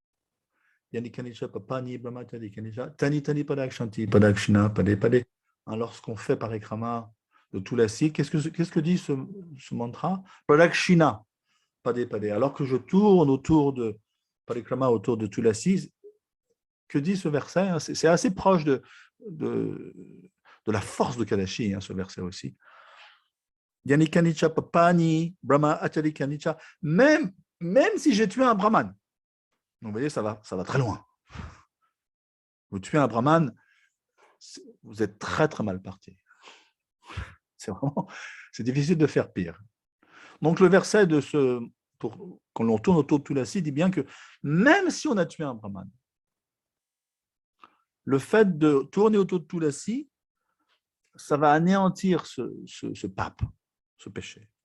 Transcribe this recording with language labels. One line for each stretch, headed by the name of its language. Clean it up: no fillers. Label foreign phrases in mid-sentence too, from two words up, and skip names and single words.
French: Lorsqu'on fait parikrama de Tulasi, qu'est-ce que dit ce mantra?
Sanskrit: प्रदक्षिणा, पदे पदे.
French: Alors que je tourne autour de parikrama, autour de Tulasi, que dit ce verset? C'est assez proche de la force de Kadashi, ce verset aussi.
Sanskrit: यानिकानिच पापानि, ब्रह्म आचारि कानिच,
French: même si j'ai tué un brahman. Donc, vous voyez, ça va très loin. Vous tuez un brahman, vous êtes très très mal parti. C'est difficile de faire pire. Donc le verset quand on tourne autour de Tulasi dit bien que même si on a tué un brahman, le fait de tourner autour de Tulasi, ça va anéantir ce pape, ce péché.